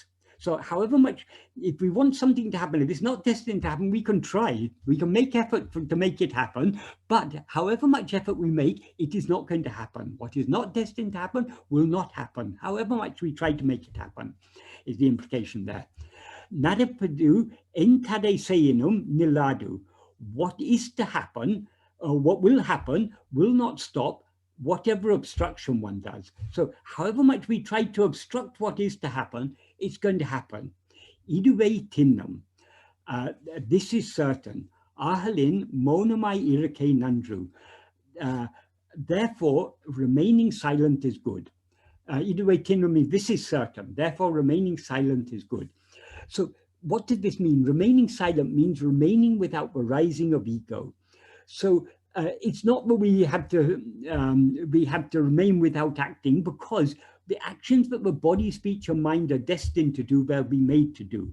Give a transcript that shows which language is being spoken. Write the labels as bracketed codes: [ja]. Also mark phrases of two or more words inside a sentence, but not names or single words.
[en] So however much, if we want something to happen, if it's not destined to happen, we can try, we can make effort to make it happen, but however much effort we make, it is not going to happen. What is not destined to happen will not happen, however much we try to make it happen, is the implication there. [ta] நடப்பது என்தடை செயினும் நில்லாது. [en] What is to happen, what will happen, will not stop, whatever obstruction one does. So however much we try to obstruct what is to happen, it's going to happen. [ta] இதுவே திண்ணம். [en] This is certain. [ta] ஆதலின் மௌனமாய் இருக்கை நன்று. [en] Therefore, remaining silent is good. [ta] இதுவே திண்ணம் [en] means this is certain. Therefore, remaining silent is good. So what did this mean? Remaining silent means remaining without the rising of ego. So it's not that we have to remain without acting, because the actions that the body, speech, and mind are destined to do, they'll be made to do.